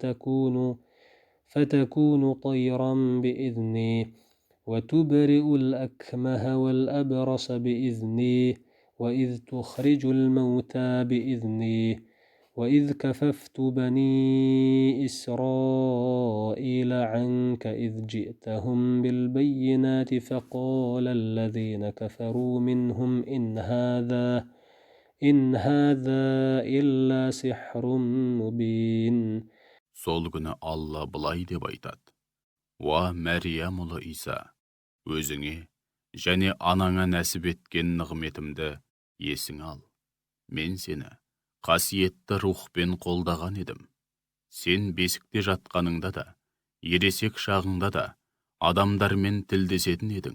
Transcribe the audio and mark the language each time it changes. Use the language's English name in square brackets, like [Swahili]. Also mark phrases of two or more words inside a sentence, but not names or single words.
[Arabic] فتكون طيرا بإذني وتبرئ الأكمه والأبرص بإذني وإذ تخرج الموتى بإذني وإذ كففت بني إسرائيل عنك إذ جئتهم بالبينات فقال الذين كفروا منهم إن هذا إلا سحر مبين. [Kazakh] Сол күні Алла былай деп айтады: Уа Мәриям ұлы Иса, өзіңе және анаңа нәсіп еткен нығметімді есің ал. Мен сені қасиетті рухпен қолдаған едім. Сен бесікте жатқаныңда да, ересек шағыңда да адамдармен тілдесетін едің.